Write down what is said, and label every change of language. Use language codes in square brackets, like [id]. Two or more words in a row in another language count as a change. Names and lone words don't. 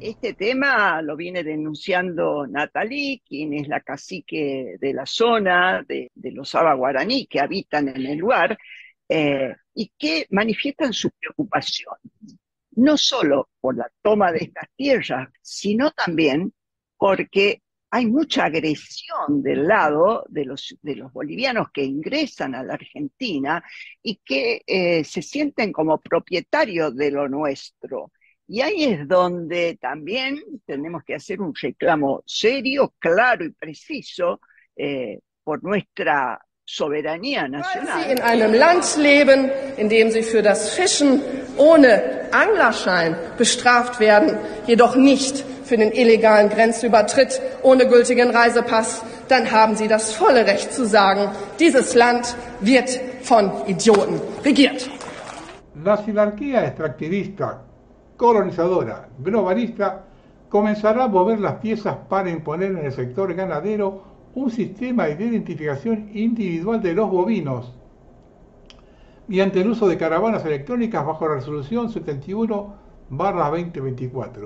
[es] Este tema lo viene denunciando Natalie, quien es la cacique de la zona de los Aba Guaraní que habitan en el lugar y que manifiestan su preocupación, no solo por la toma de estas tierras, sino también porque hay mucha agresión del lado de los bolivianos que ingresan a la Argentina y que se sienten como propietarios de lo nuestro. Y ahí es donde también tenemos que hacer un reclamo serio, claro y preciso por nuestra soberanía nacional. [de] Weil sie in einem Land leben, in dem sie für das Fischen ohne Anglerschein bestraft werden, jedoch nicht für den illegalen Grenzübertritt ohne gültigen Reisepass, dann haben sie das volle Recht zu sagen, dieses Land wird von Idioten regiert. [es] La sinarquía extractivista, colonizadora, globalista, comenzará a mover las piezas para imponer en el sector ganadero un sistema de identificación individual de los bovinos mediante el uso de caravanas electrónicas bajo la resolución 71/2024.